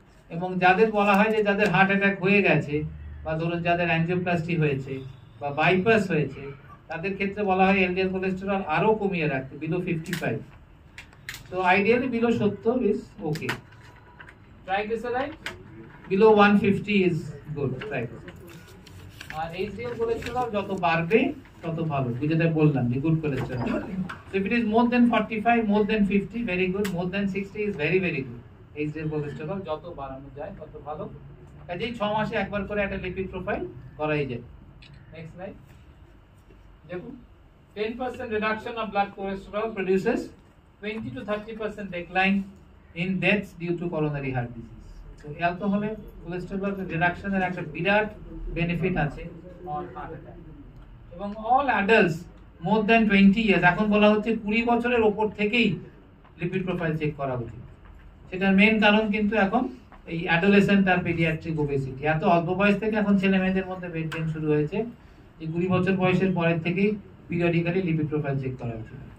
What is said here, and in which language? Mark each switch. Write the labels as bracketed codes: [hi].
[bn] এবং যাদের বলা হয় যে যাদের হার্ট অ্যাটাক হয়ে গেছে, বা ধরুন যাদের অ্যাঞ্জিওপ্লাস্টি হয়েছে বা বাইপাস হয়েছে, তাদের ক্ষেত্রে বলা হয় এলডিএল কোলেস্টেরল আরো কমিয়ে রাখতে, বিলো 55। তো ideally [en] Below 70 is okay. [bn] Triglyceride [en] Below 150 is good triglyceride. [bn] আর HDL cholesterol যত বাড়বে তত ভালো, যেটা বললাম যে good cholesterol. [en] So if it is more than 45, more than 50, very good, more than 60 is very very good. [bn] HDL cholesterol যত বাড়ানো যায় তত ভালো। কাজেই 6 মাসে একবার করে একটা লিপিড প্রোফাইল করাই যায়। [en] Next slide দেখুন, 10% reduction of blood cholesterol produces 20 to 30% decline in deaths due to coronary heart disease. So alcohol cholesterol reduction [bn] এর একটা বিরাট বেনিফিট আছে [en] on heart attack। [bn] এবং [en] all adults more than 20 years, [bn] এখন বলা হচ্ছে 20 বছরের উপর থেকেই লিপিড প্রোফাইল চেক করা উচিত। সেটার মেইন কারণ কিন্তু এখন এই অ্যাডোলেসেন্ট আর পেডিয়াট্রিক ওবেসিটি, এত অল্প বয়স থেকে এখন ছেলে মেয়েদের মধ্যে ওয়েট গেইন শুরু হয়েছে। এই 20 বছর বয়সের পরের থেকেই পিরিয়ডিক্যালি লিপিড প্রোফাইল চেক করা উচিত।